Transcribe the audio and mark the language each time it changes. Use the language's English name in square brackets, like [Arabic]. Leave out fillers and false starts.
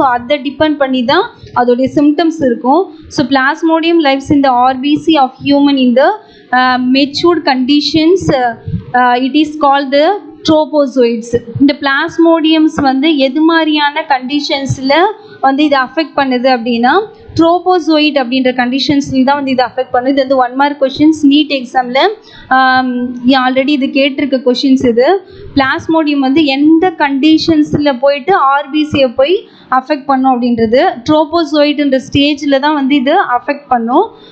[Tamil] So அதை depend பண்ணி தான் அதோடைய சிம்டம்ஸ் இருக்கும். [English] So plasmodium lives in the RBC of human in the matured conditions. It is called the trophozoites. [Tamil] இந்த பிளாஸ்மோடியம்ஸ் வந்து எது மாதிரியான கண்டிஷன்ஸில் வந்து இதை அஃபெக்ட் பண்ணுது அப்படின்னா ட்ரோபோசோயிட் அப்படின்ற கண்டிஷன்ஸில் தான் வந்து இதை அஃபெக்ட் பண்ணுது. இது வந்து 1 மார்க் கொஷின்ஸ் நீட் எக்ஸாமில் ஆல்ரெடி இது கேட்டிருக்க கொஷின்ஸ். இது பிளாஸ்மோடியம் வந்து எந்த கண்டிஷன்ஸில் போயிட்டு ஆர்பிசியை போய் அஃபெக்ட் பண்ணும் அப்படின்றது ட்ரோபோசோயிட்ன்ற ஸ்டேஜில் தான் வந்து இது அஃபெக்ட் பண்ணும்.